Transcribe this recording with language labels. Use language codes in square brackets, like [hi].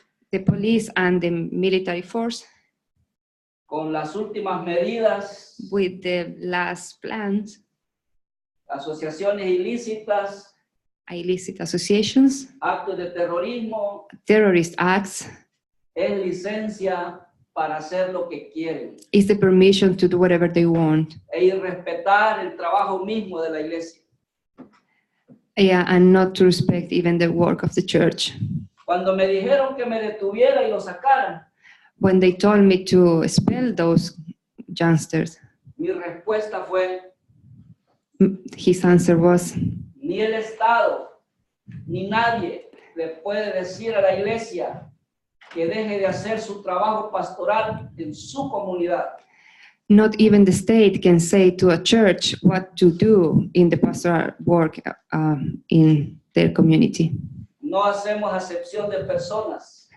[en] The police and the military force, [es] con las últimas medidas, [en] with the last plans, [es] asociaciones ilícitas, [en] illicit associations, [es] actos de terrorismo, [en] terrorist acts, [es] es licencia para hacer lo que quieren [en] is the permission to do whatever they want. [es] e irrespetar el trabajo mismo de la iglesia. [en] Yeah, and not to respect even the work of the church. [es] Cuando me dijeron que me detuviera y lo sacaran, [en] When they told me to expel those youngsters, [es] mi respuesta fue, [en] his answer was, [es] ni el Estado, ni nadie le puede decir a la iglesia que deje de hacer su trabajo pastoral en su comunidad. [en] not even the state can say to a church what to do in the pastoral work in their community. [es] No hacemos acepción de personas.